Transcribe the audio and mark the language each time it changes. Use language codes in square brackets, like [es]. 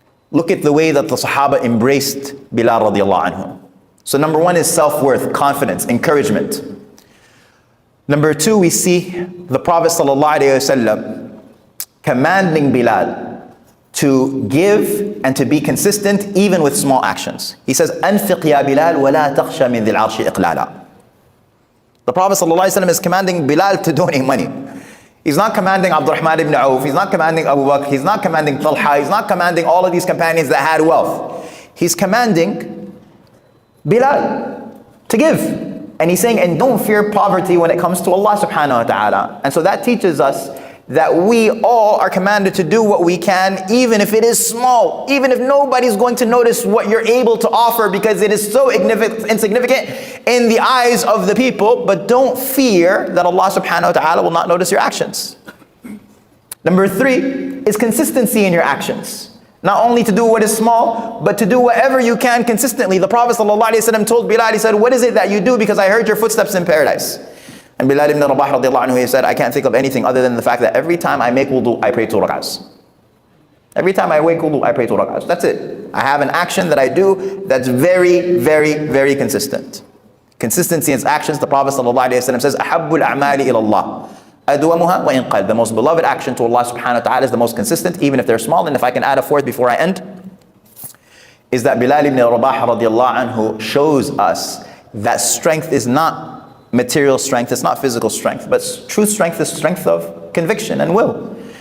[en] Look at the way that the Sahaba embraced Bilal radiallahu anhu. So number one is self-worth, confidence, encouragement. Number two, we see the Prophet sallallahu alaihi wasallam commanding Bilal to give and to be consistent even with small actions. He says, [ar] أنفق يا بلال ولا تخشى من ذي العرش إقلالا. [en] The Prophet ﷺ is commanding Bilal to donate money. He's not commanding Abdurrahman ibn Auf, he's not commanding Abu Bakr, he's not commanding Talha, he's not commanding all of these companions that had wealth. He's commanding Bilal to give. And he's saying, and don't fear poverty when it comes to Allah subhanahu wa ta'ala. And so that teaches us that we all are commanded to do what we can, even if it is small, even if nobody's going to notice what you're able to offer because it is so insignificant in the eyes of the people. But don't fear that Allah subhanahu wa ta'ala will not notice your actions. Number three is consistency in your actions. Not only to do what is small, but to do whatever you can consistently. The Prophet ﷺ told Bilal, he said, what is it that you do? Because I heard your footsteps in paradise. And Bilal ibn Rabah radiallahu anhu, he said, I can't think of anything other than the fact that every time I make wudu, I pray 2 rak'ahs. Every time I wake wudu, I pray 2 rak'ahs. That's it. I have an action that I do that's very, very, very consistent. Consistency in actions, the Prophet ﷺ says, [ar] أَحَبُّ الْأَعْمَالِ إِلَى اللَّهِ أَدْوَمُهَا وَإِنْ قَلَّ. [en] The most beloved action to Allah subhanahu wa ta'ala is the most consistent, even if they're small. And if I can add a fourth before I end, is that Bilal ibn Rabah radiallahu anhu shows us that strength is not material strength, it's not physical strength, but true strength is strength of conviction and will.